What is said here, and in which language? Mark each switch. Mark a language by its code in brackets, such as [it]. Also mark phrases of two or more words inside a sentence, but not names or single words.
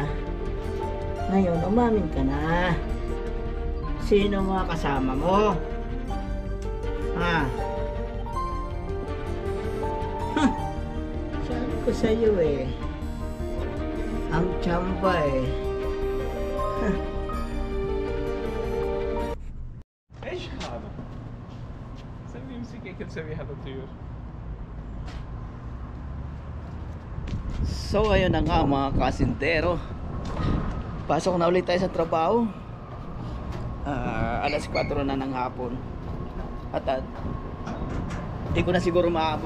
[tl] Ngayon umamin ka na. Sino mga kasama mo? Sabi ko sa iyo ang tsamba [ar] ايش هذا؟ سوي امسك هيك تسوي هذا الطيور. [tl] So ayun na nga mga kasintero, pasok na ulit tayo sa trabaho. Alas 4 na ng hapon. At di ko na siguro maabot.